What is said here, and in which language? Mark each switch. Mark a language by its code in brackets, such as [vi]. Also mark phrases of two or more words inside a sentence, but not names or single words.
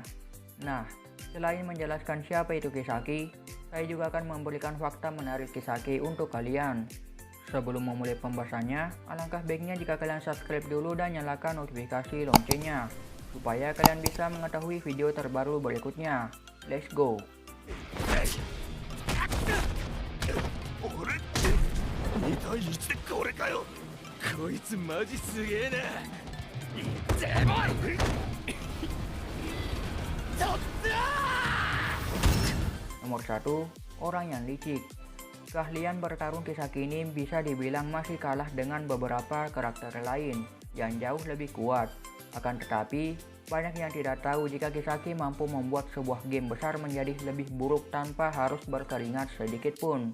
[id] Nah, selain menjelaskan siapa itu Kisaki, saya juga akan memberikan fakta menarik Kisaki untuk kalian. Sebelum memulai pembahasannya, alangkah baiknya jika kalian subscribe dulu dan nyalakan notifikasi loncengnya, supaya kalian bisa mengetahui video terbaru berikutnya. [en] Let's go! [ja] 2 対1でこれかよ。こいつマジすげえな。いってこい。とったー。 [id] Nomor 1. Orang yang licik. Keahlian bertarung Kisaki ini bisa dibilang masih kalah dengan beberapa karakter lain yang jauh lebih kuat. Akan tetapi, banyak yang tidak tahu jika Kisaki mampu membuat sebuah game besar menjadi lebih buruk tanpa harus berkeringat sedikit pun.